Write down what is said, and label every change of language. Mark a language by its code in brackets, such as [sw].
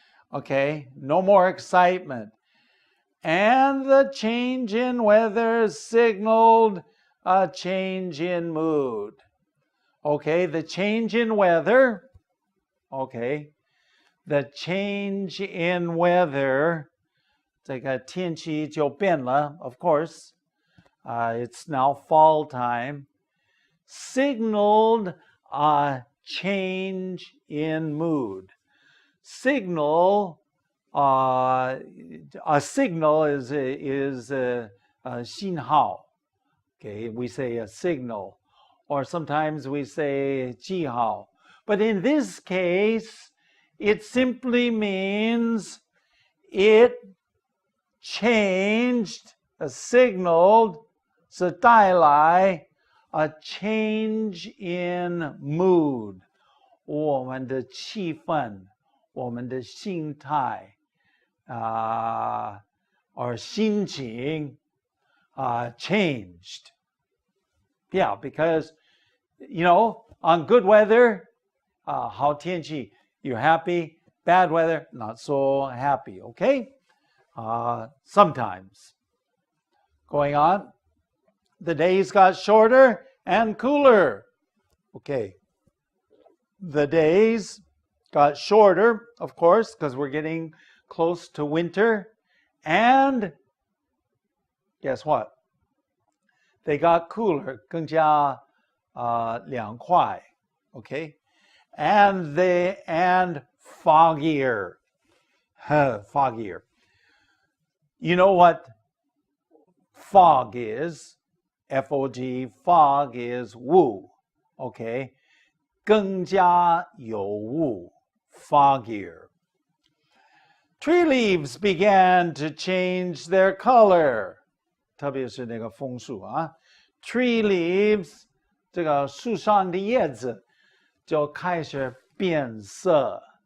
[en] Okay, no more excitement. And the change in weather signaled a change in mood. Okay, the change in weather. Okay, the change in weather. [zh] 这个天气就变了, [en] of course. It's now fall time. Signaled a change in mood. Signal, a signal is a 信号. Okay, we say a signal, or sometimes we say 记号. But in this case, it simply means it changed, signaled, [zh] 是带来 [en] a change in mood. [zh] 我们的气氛，我们的心态or 心情changed. [en] Yeah, because, you know, on good weather, 好天气, you're happy. Bad weather, not so happy, okay? Sometimes. Going on, the days got shorter and cooler. Okay. The days got shorter, of course, because we're getting close to winter. And guess what? They got cooler, [zh] 更加凉快. [en] Okay? And foggier. Foggier. You know what fog is? F-O-G, fog is 雾.Okay? [zh] 更加有雾.Foggier. [en] Tree leaves began to change their color. [zh] 特别是那个枫树啊. [en] Tree leaves, [zh] 这个树上的叶子就开始变色.